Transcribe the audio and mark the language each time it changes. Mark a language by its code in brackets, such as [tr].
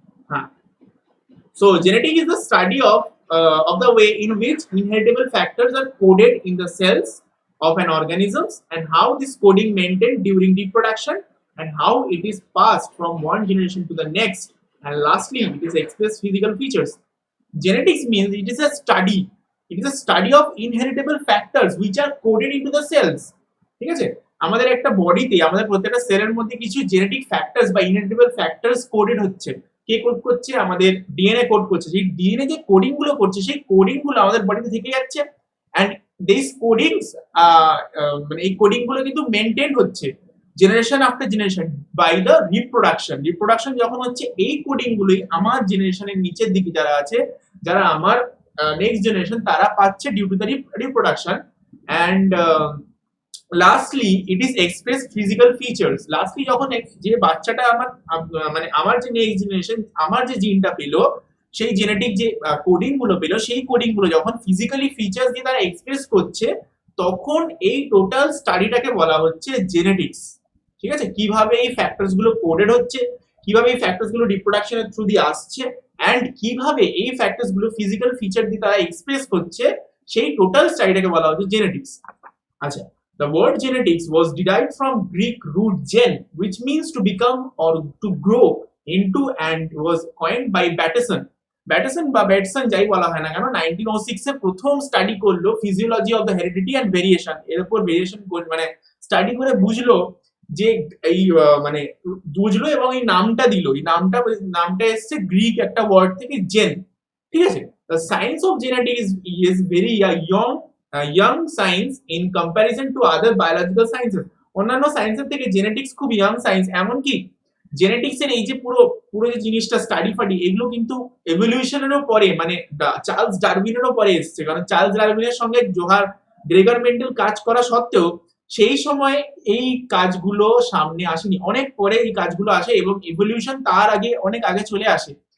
[en] হ্যাঁ, so genetic is the study of the way in which inheritable factors are coded in the cells of an organism and how this coding maintained during reproduction and how it is passed from one generation to the next, and lastly it is expressed physical features. Genetics means it is a study of inheritable factors which are coded into the cells. [bn] ঠিক আছে, আমাদের একটা বডিতে, আমাদের প্রত্যেকটা সেলের মধ্যে কিছু জেনেটিক ফ্যাক্টরস বা ইনহেরিটেবল ফ্যাক্টরস কোডেড হচ্ছে। কে কোড করছে? আমাদের ডিএনএ কোড করছে। সেই ডিএনএ যে কোডিং গুলো করছে সেই কোডিং গুলো আমাদের বডিতে থেকে যাচ্ছে, [en] and this codings [bn] মানে এই কোডিং গুলো কিন্তু মেনটেন হচ্ছে [en] generation after generation by the reproduction [bn] যখন হচ্ছে এই কোডিং গুলোই আমার জেনারেশনের নিচের দিকে যারা আছে, যারা আমার নেক্সট জেনারেশন, তারা পাচ্ছে [en] Due to the reproduction. And lastly it is express physical features. [bn] Lastly যখন যে বাচ্চাটা আমার মানে আমার যে নেক্সট জেনারেশন আমার যে জিনটা পেলো, সেই জেনেটিক যে কোডিং গুলো পেলো, সেই কোডিং গুলো যখন ফিজিক্যালি ফিচার্স দিয়ে তারা এক্সপ্রেস করছে, তখন এই টোটাল স্টাডিটাকে বলা হচ্ছে জেনেটিক্স। ঠিক আছে, কিভাবে এই ফ্যাক্টরস গুলো কোডেড হচ্ছে, কিভাবে এই ফ্যাক্টরস গুলো রিপ্রোডাকশনের থ্রু দিয়ে আসছে, এন্ড কিভাবে এই ফ্যাক্টরস গুলো ফিজিক্যাল ফিচার দিয়ে তারা এক্সপ্রেস করছে, সেই টোটাল স্টাডিটাকে বলা হচ্ছে জেনেটিক্স। [en] আচ্ছা, the word genetics was derived from Greek root gen, which means to become or to grow into, and was coined by Bateson [bn] বা ব্যাটসন যাই বলা হয় না কেন, 1906 এ প্রথম স্টাডি করলো [en] Physiology of the heredity and variation. [bn] এর উপর ভেরিয়েশন মানে স্টাডি করে বুঝলো যে এই মানে বুঝলো এবং এই নামটা দিল। এই নামটা এসেছে গ্রিক একটা ওয়ার্ড থেকে, জেন। ঠিক আছে, [en] the science of genetics is very young science in comparison to other biological sciences. [bn] অন্যান্য সায়েন্সের থেকে জেনেটিক্স খুব ইয়াং সায়েন্স। এমনকি জেনেটিক্স এর এই যে পুরো যে জিনিসটা স্টাডি ফাডি, এগুলো কিন্তু এভলিউশনেরও পরে, মানে চার্লস ডারউইনেরও পরে এসেছে। কারণ চার্লস ডারউইনের সঙ্গে গ্রেগর মেন্ডেল কাজ করা সত্ত্বেও সেই সময় এই কাজগুলো সামনে আসেনি, অনেক পরে এই কাজগুলো আসে, এবং ইভলিউশন তার আগে অনেক আগে চলে আসে।